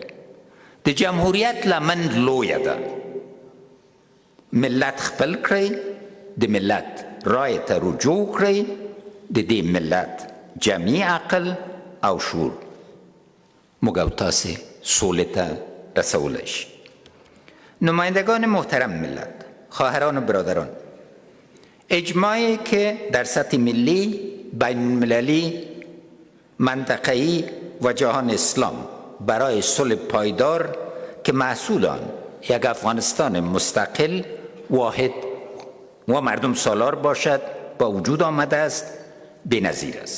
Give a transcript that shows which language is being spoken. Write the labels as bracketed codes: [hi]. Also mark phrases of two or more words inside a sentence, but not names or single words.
[ps] د جمهوریت لمن لویه ده. ملت خپل کړئ، د ملت رای ته رجوع کړئ، د دې ملت جمعي عقل او شعور موږ او تاسې سولې ته رسولی شي. [fa] نمایندگان محترم ملت، خواهران و برادران، اجماعی که در سطح ملی، بین المللی، منطقه‌ای و جهان اسلام برای صلح پایدار که محصول آن یک افغانستان مستقل، واحد و مردم سالار باشد با وجود آمده است بی‌نظیر است.